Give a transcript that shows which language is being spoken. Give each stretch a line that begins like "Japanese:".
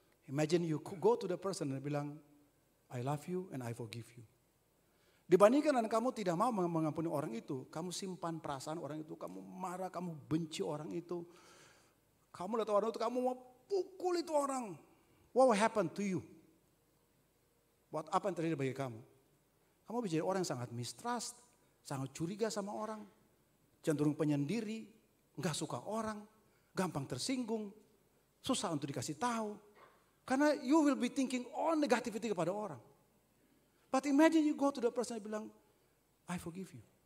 English: Imagine you go to the person
Indonesian: dan bilang,
English: I love you and I forgive you.
Indonesian: Dibandingkan dengan kamu tidak mau mengampuni orang itu, kamu simpan perasaan orang itu, kamu marah, kamu benci orang itu. Kamu lihat orang itu, kamu mau pukul itu orang.
English: What will happen to you?
Indonesian: Apa yang terjadi bagi kamu? Kamu bisa jadi orang yang sangat mistrust, sangat curiga sama orang, cenderung penyendiri, gak suka orang, gampang tersinggung, susah untuk dikasih tahu. Karena
English: you will be thinking all negativity
Indonesian: kepada orang.
English: But imagine you go to the person and
Indonesian: bilang,
English: I forgive you.